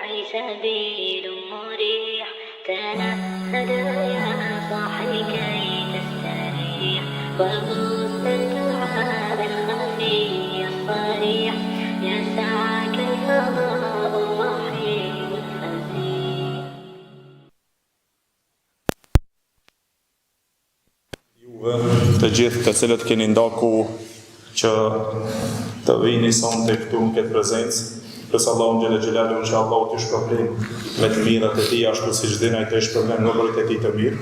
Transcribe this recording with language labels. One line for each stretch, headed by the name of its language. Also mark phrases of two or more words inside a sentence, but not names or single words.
Arabic: سبيل مريح تنهد يا صاحي كي تستريح وغص الدعاء الخفي الصريح يسعك الفضاء الرحيم الفسيح.
Albanian: Të gjithë të cilët keni ndaku që të vini sonte këtu në këtë prezencë, pse Allahu
Arabic: جل جلاله
Albanian: që Allahu t'i shpërblen me të mirat e tij ashtu siç din ai të shpërblen në bërit e tij të mirë.